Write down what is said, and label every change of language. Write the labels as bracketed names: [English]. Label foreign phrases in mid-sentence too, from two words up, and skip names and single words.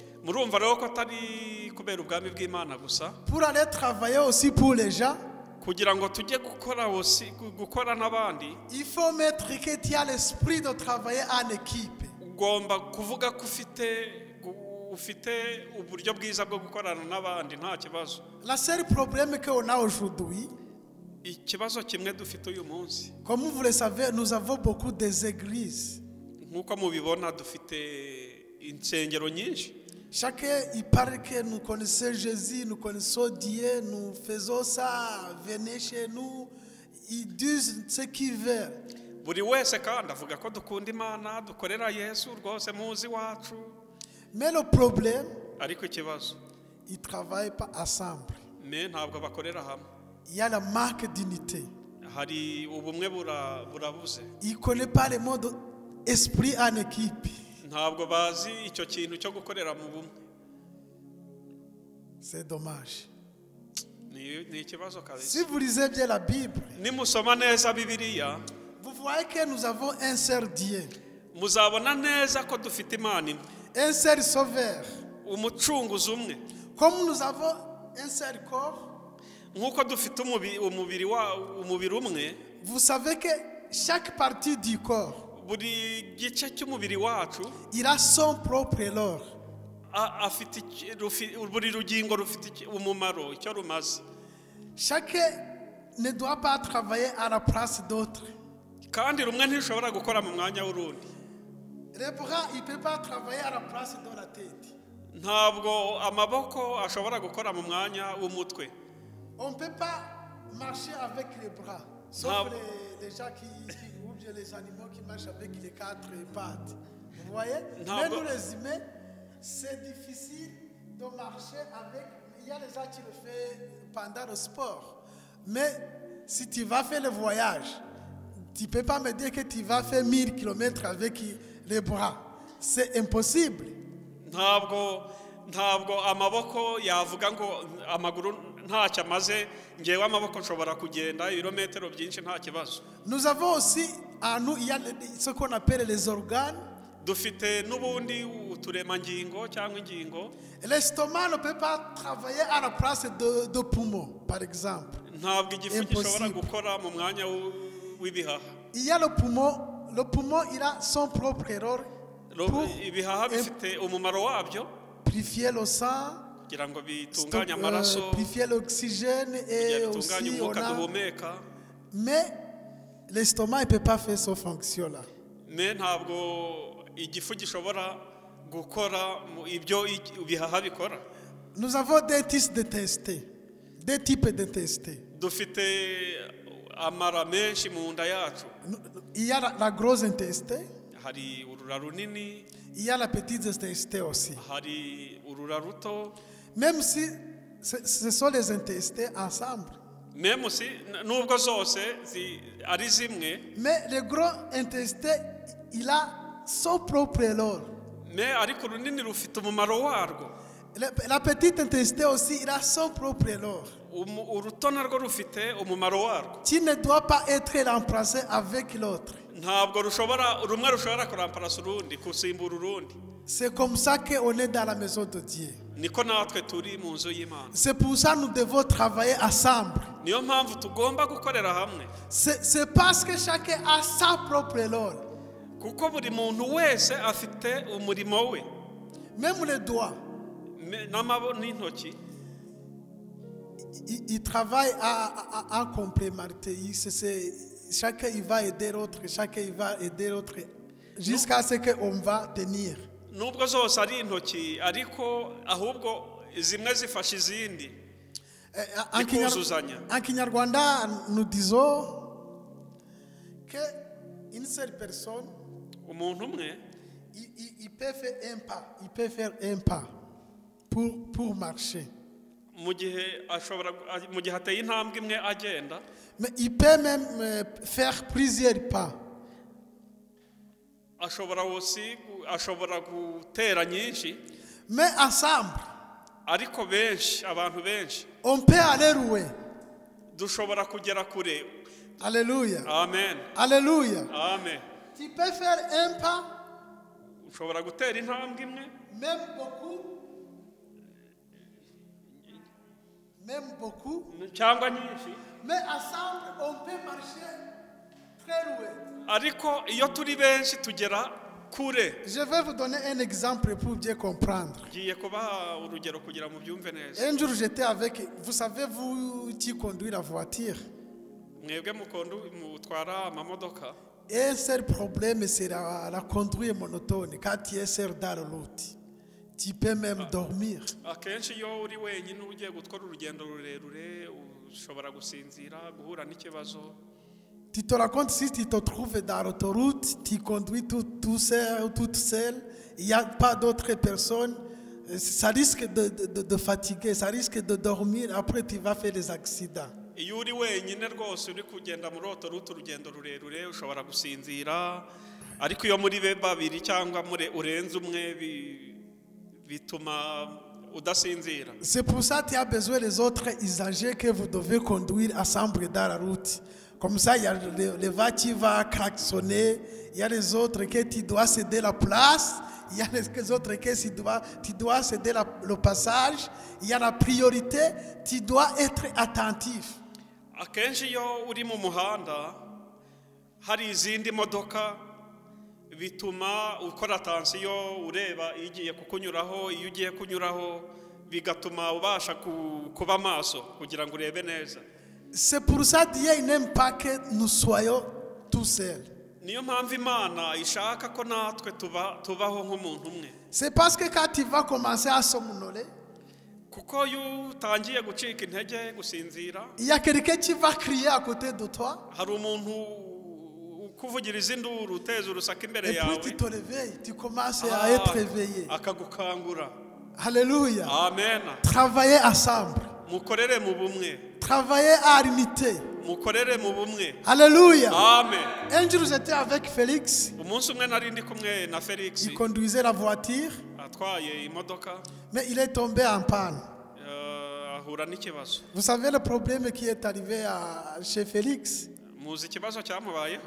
[French] Pour aller travailler aussi pour les gens, il faut mettre que tu as l'esprit de travailler en équipe. Le seul problème qu'on a aujourd'hui, [Kinyarwanda] ikibazo kimwe dufite uyu munsi [French] Comme vous le savez, nous avons beaucoup des églises. [Kinyarwanda] nk'uko mubibona dufite insengero nyinshi. [French] Chacun, il parle que nous connaissons Jésus, nous connaissons Dieu, nous faisons ça, venez chez nous. Ils disent ce qu'ils veulent. [Kinyarwanda] buri wese kandi avuga ko dukunda Imana dukorera Yesu rwose muzi wacu, [French] Mais le problème, [Kinyarwanda] ariko ikibazo [French] ils ne travaillent pas ensemble. [Kinyarwanda] me ntabwo bakorera hamwe. [French] Il y a la marque d'unité. [Kinyarwanda] Hari ubumwe burabuze, [French] Ils ne connaissent pas le mode esprit en équipe. [Kinyarwanda] ntabwo bazi icyo kintu cyo gukorera mu bumwe. [French] C'est dommage. [Kinyarwanda] Ni ikibazo [French] Si [Kinyarwanda] kabisa. [French] vous lisez bien la Bible, [Kinyarwanda] Nimusoma neza Bibiliya [French] vous voyez que nous avons un seul Dieu, [Kinyarwanda] muzabona neza ko dufite Imana imwe, [French] un seul Sauveur. [Kinyarwanda] umucunguzi umwe. [French] Comme nous avons un seul corps, [Kinyarwanda] Nk'uko dufite umubiri umwe, [French] vous savez que chaque partie du corps, [Kinyarwanda] buri gice cy'umubiri wacu [French] il a son propre lore. [Kinyarwanda] afite buri rugingo rufite umumaro icyo rumaze. [French] Chacun ne doit pas travailler à la place d'autre. [Kinyarwanda] Kandi rumwe ntishobora gukora mu mwanya w'urundi. [French] Le bras, il ne peut pas travailler à la place de la tête. [Kinyarwanda] Ntabwo amaboko ashobora gukora mu mwanya w'umutwe. [French] On ne peut pas marcher avec les bras, sauf les gens ou bien les animaux qui marchent avec les 4 pattes. Vous voyez? Mais nous les humains, c'est difficile de marcher avec. Il y a des gens qui le font pendant le sport. Mais si tu vas faire le voyage, tu ne peux pas me dire que tu vas faire 1000 km avec les bras. C'est impossible. [Kinyarwanda] Ntabwo amaboko yavuga ngo amaguru ntacyo amaze, ngewe amaboko nshobora kugenda ibirometero byinshi nta kibazo. [French] Nous avons aussi en nous, il y a ce qu'on appelle les organes. [Kinyarwanda] Dufite n'ubundi uturemangingo cyangwa ingingo. [French] L'estomac ne peut pas travailler à la place de poumon, par exemple. [Kinyarwanda] Ntabwo igifu gishobora gukora mu mwanya w'ibihaha. [French] Il y a le poumon. Le poumon, il a son propre erreur pour [Kinyarwanda] ibihaha bifite umumaro wabyo, [French] purifier le sang, [Kinyarwanda] kugira ngo bitunganye amaraso, [French] purifier l'oxygène et [Kinyarwanda] bitunganye [French] aussi [Kinyarwanda] umwuka duhumeka. [French] Mais l'estomac ne peut pas faire cette fonction-là. [Kinyarwanda] Me ntabwo igifu gishobora gukora ibyo ibihaha bikora. [French] Nous avons deux types de testés. Deux types de testés. [Kinyarwanda] Dufite amara menshi mu nda yacu. [French] Il y a la grosse intestin. [Kinyarwanda] Hari urura runini. [French] Il y a la petite intestin aussi. [Kinyarwanda] Hari urura ruto. [French] Même si ce sont les intestins ensemble. Même si [Kinyarwanda] nubwo zose ari zimwe. [French] Mais le gros intestin, il a son propre lore. [Kinyarwanda] Mais ariko runini rufite umumaro warwo. [French] La petite intestin aussi, il a son propre lore. [Kinyarwanda] Uruto narwo rufite umumaro warwo. [French] Tu ne dois pas être remplacé avec l'autre. [Kinyarwanda] Ntabwo rumwe rushobora kuramparasa urundi kusimbura urundi. [French] C'est comme ça qu'on est dans la maison de Dieu. [Kinyarwanda] Niko natwe turi mu nzu y'Imana. [French] C'est pour ça que nous devons travailler ensemble. [Kinyarwanda] Niyo mpamvu tugomba gukorera hamwe. [French] C'est parce que chacun a sa propre lore. [Kinyarwanda] Kuko buri muntu wese afite umurimo we. [French] Même les doigts. [Kinyarwanda] N'intoki. [French] Ils travaillent en complémentarité. Chacun il va aider l'autre, chacun il va aider l'autre jusqu'à ce qu'on va tenir. [Kinyarwanda] Nubwo zose ari intoki ariko ahubwo zimwe zifasha izindi. [French] En Kinyarwanda, nous disons qu'une seule personne, [Kinyarwanda] umuntu umwe, [French] il peut faire un pas, il peut faire un pas pour marcher. [Kinyarwanda] Mu gihe ateye intambwe imwe agenda. [French] Mais il peut même faire plusieurs pas. [Kinyarwanda] ashobora gutera nyinshi. [French] Mais ensemble, [Kinyarwanda] ariko benshi, abantu benshi, [French] on peut aller loin. [Kinyarwanda] Dushobora kugera kure. [French] Alléluia. Amen. Alléluia. Amen. Tu peux faire un pas. [Kinyarwanda] Ushobora gutera intambwe imwe. [French] Même beaucoup. [Kinyarwanda] Cyangwa nyinshi. [French] Mais ensemble, on peut marcher très loin. [Kinyarwanda] Ariko iyo turi benshi tugera kure. [French] Je vais vous donner un exemple pour bien comprendre. [Kinyarwanda] Ngiye kubaha urugero kugira mu byumve neza. [French] Un jour j'étais avec, vous savez, vous qui conduisez la voiture. [Kinyarwanda] mwebwe mutwara amamodoka [French] Un seul problème, c'est la conduite monotone. Quand tu es seul dans la route, tu peux même dormir. [Kinyarwanda] akenshi iyo uri wenyine ugiye gutwara urugendo rurerure ushobora gusinzira guhura n'ikibazo. [French] Tu te rends compte, si tu te trouves dans l'autoroute, tu conduis tout seul ou toute seule, il n'y a pas d'autres personnes, ça risque de fatiguer, ça risque de dormir, après tu vas faire des accidents. [Kinyarwanda] Iyo uri wenyine rwose uri kugenda muri autoroute urugendo rurerure ushobora gusinzira, ariko iyo muri babiri cyangwa urenze umwe bituma udasinzira. [French] C'est pour ça que tu as besoin des autres usagers que vous devez conduire ensemble dans la route. Comme ça, il y a les voitures qui vont klaxonner, il y a les autres que tu dois céder la place, il y a les autres que tu dois céder le passage, il y a la priorité, tu dois être attentif. [Kinyarwanda] Akenshi iyo uri mu muhanda hari izindi modoka bituma ukora attention ureba igiye kukunyuraho, iyo ugiye kunyuraho bigatuma ubasha kuba maso kugira ngo urebe neza. [French] C'est pour ça que Dieu n'aime pas que nous soyons tout seuls. [Kinyarwanda] Niyo mpamvu Imana ishaka ko natwe tubaho nk'umuntu umwe. [French] C'est parce que quand tu vas commencer à somnoler, [Kinyarwanda] kuko iyo utangiye gucika intege gusinzira, [French] il y a quelqu'un qui va crier à côté de toi. [Kinyarwanda] Hari umuntu ukuvugiriza induru uteza urusaku imbere yawe. [French] Et puis tu te réveilles, tu commences à être réveillé. [Kinyarwanda] Akagukangura. [French] Alléluia. Amen. Travailler ensemble. [Kinyarwanda] Mukorere mu bumwe. [French] Travailler à l'unité. [Kinyarwanda] Mukorere mu bumwe. [French] Alléluia. Amen. Un jour j'étais avec Félix. [Kinyarwanda] Umunsi umwe nari ndi kumwe na Felix. [French] Il conduisait la voiture. [Kinyarwanda] Atwaye imodoka. [French] Mais il est tombé en panne. [Kinyarwanda] Ahura n'ikibazo. [French] Vous savez le problème qui est arrivé chez Félix? [Kinyarwanda] Muzi ikibazo cyamubayeho.